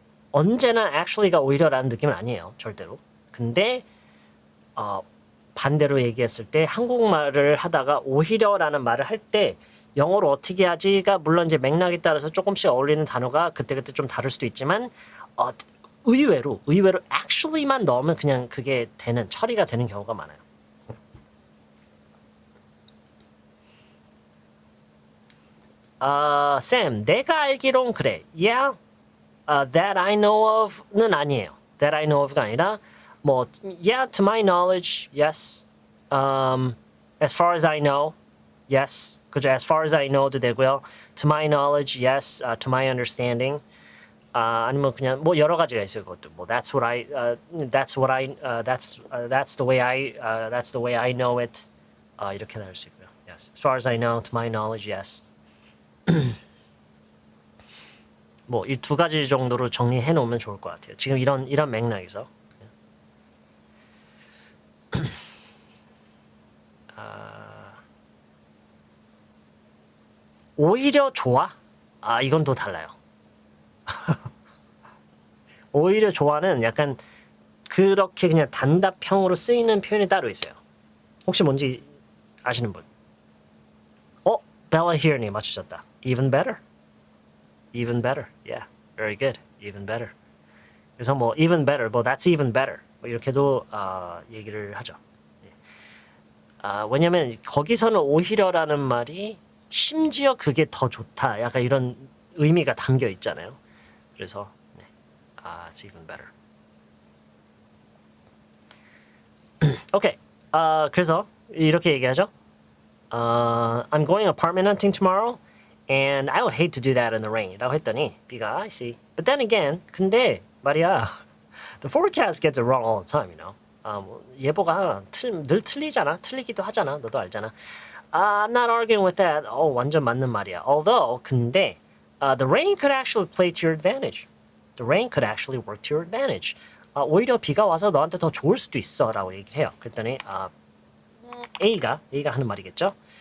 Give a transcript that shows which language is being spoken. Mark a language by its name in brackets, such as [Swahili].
[Korean] 언제나 actually가 오히려라는 느낌은 아니에요. 절대로. 근데 반대로 얘기했을 때 한국말을 하다가 오히려라는 말을 할 때 영어로 어떻게 하지가 물론 이제 맥락에 따라서 조금씩 어울리는 단어가 그때그때 좀 다를 수도 있지만 의외로 actually만 넣으면 그냥 그게 처리가 되는 경우가 많아요. Sam, 내가 알기론 그래. [English] Yeah, that I know of는 [Korean] 아니에요. [English] That I know of가 [Korean] 아니라 뭐 [English] yeah, to my knowledge, yes. As far as I know, yes. [Korean] 그죠? [English] As far as I know도 되고요. To my knowledge, yes. To my understanding. [Korean] 아니면 그냥 뭐 여러 가지가 있어요. 그것도 뭐 [English] that's the way I know it. [Korean] 이렇게 나올 수 있고요. Yes. [English] As far as I know, to my knowledge, yes. [Korean] 뭐 이 두 가지 정도로 정리해 놓으면 좋을 것 같아요. 지금 이런 맥락에서. 오히려 좋아? 이건 또 달라요. 오히려 좋아는 약간 그렇게 그냥 단답형으로 쓰이는 표현이 따로 있어요. 혹시 뭔지 아시는 분? Bella here님 맞추셨다. [English] Even better. Even better. Yeah. Very good. Even better. 그래서 뭐 even better, 뭐 that's even better. [Korean] 뭐 이렇게도 얘기를 하죠. 왜냐면 거기서는 오히려라는 말이 심지어 그게 더 좋다. 약간 이런 의미가 담겨 있잖아요. [English] 그래서 it's even better. [Korean] 오케이. 그래서 이렇게 얘기하죠. [English] I'm going apartment hunting tomorrow, and I would hate to do that in the rain. [Korean] 라고 했더니 B가 [English] I see. But then again, [Korean] 근데 말이야, [English] the forecast gets it wrong all the time, you know. [Korean] 예보가 늘 틀리잖아. 틀리기도 하잖아. 너도 알잖아. [English] I'm not arguing with that. [Korean] 완전 맞는 말이야. [English] Although, 근데 the rain could actually play to your advantage. The rain could actually work to your advantage. [Korean] 오히려 비가 와서 너한테 더 좋을 수도 있어 라고 얘기를 해요. 그랬더니 A가 하는 말이겠죠.